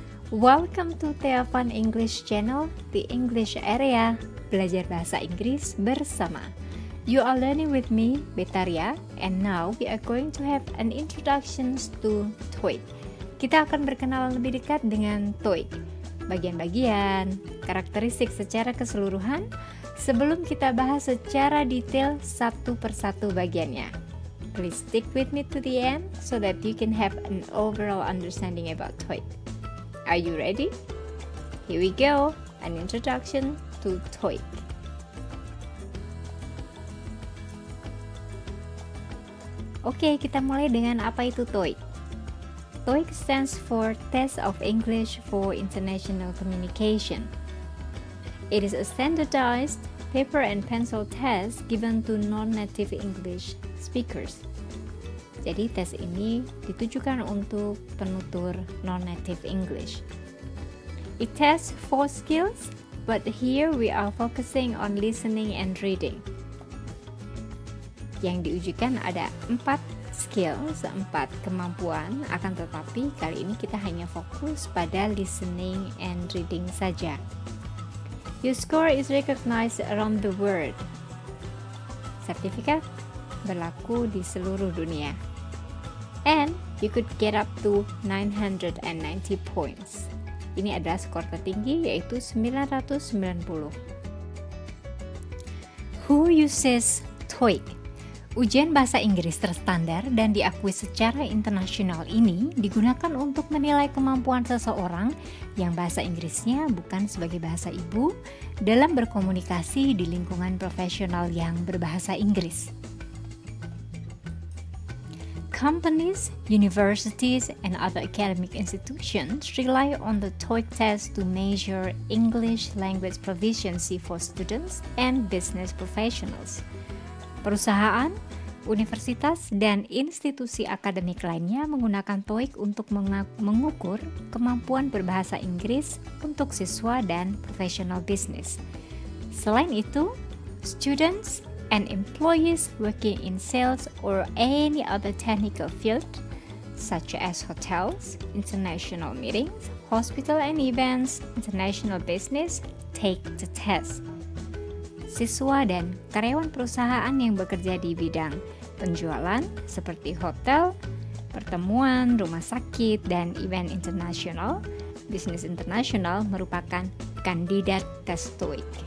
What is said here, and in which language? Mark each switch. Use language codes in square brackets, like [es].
[en] Welcome to Tiap English Channel, the English area. [id] Belajar bahasa Inggris bersama. [en] You are learning with me, Beberapa, and now we are going to have an introduction to TOEIC. [id] Kita akan berkenalan lebih dekat dengan TOEIC, bagian-bagian, karakteristik secara keseluruhan, sebelum kita bahas secara detail satu persatu bagiannya. [en] Please stick with me to the end so that you can have an overall understanding about TOEIC. Are you ready? Here we go, an introduction to TOEIC. [id] Oke, kita mulai dengan apa itu TOEIC. [en] TOEIC stands for Test of English for International Communication. It is a standardized paper and pencil test given to non-native English speakers. [id] Jadi tes ini ditujukan untuk penutur non-native English. [en] It tests 4 skills, but here we are focusing on listening and reading. [id] Yang diujikan ada 4 skills, 4 kemampuan, akan tetapi kali ini kita hanya fokus pada listening and reading saja. [en] Your score is recognized around the world. [id] Sertifikat berlaku di seluruh dunia. [en] And you could get up to 990 points. [id] Ini adalah skor tertinggi, yaitu 990. [en] Who uses TOEIC? [id] Ujian bahasa Inggris terstandar dan diakui secara internasional ini digunakan untuk menilai kemampuan seseorang yang bahasa Inggrisnya bukan sebagai bahasa ibu dalam berkomunikasi di lingkungan profesional yang berbahasa Inggris. [en] Companies, universities, and other academic institutions rely on the TOEIC test to measure English language proficiency for students and business professionals. [id] Perusahaan, universitas, dan institusi akademik lainnya menggunakan TOEIC untuk mengukur kemampuan berbahasa Inggris untuk siswa dan profesional bisnis. Selain itu, [en] students and employees working in sales or any other technical field, such as hotels, international meetings, hospital and events, international business, take the test. [id] Siswa dan karyawan perusahaan yang bekerja di bidang penjualan seperti hotel, pertemuan, rumah sakit, dan event internasional, bisnis internasional merupakan kandidat tes TOEIC.